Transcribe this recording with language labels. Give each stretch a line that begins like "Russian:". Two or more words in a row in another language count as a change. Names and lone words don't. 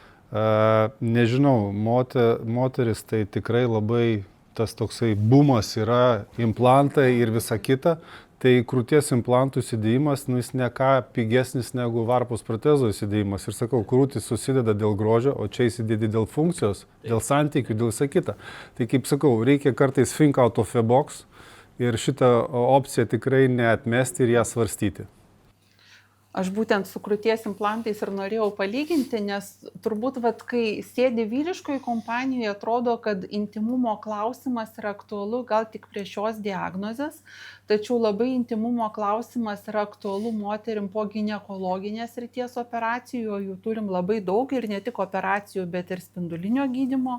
Lithuanian: Nežinau, moteris tai tikrai labai tas toksai bumas yra, implantai ir visa kita. Tai krūties implantų įsidėjimas, jis ne ką pigesnis negu varpos protezo įsidėjimas. Ir sakau, krūtis susideda dėl grožio, o čia įsidėdi dėl funkcijos, dėl santykių, dėl visa kita. Tai kaip sakau, reikia kartais
English: think out of a box.
Lithuanian: Ir šitą opciją tikrai neatmesti ir ją svarstyti. Aš būtent su krūties implantais ir norėjau palyginti, nes turbūt, kai sėdi vyriškoje kompanijoje, atrodo, kad intimumo klausimas yra aktualu gal tik prie šios diagnozės, tačiau labai intimumo klausimas yra aktualu moterim po ginekologinės srities operacijų, jų turim labai daug ir ne tik operacijų, bet ir spindulinio gydymo.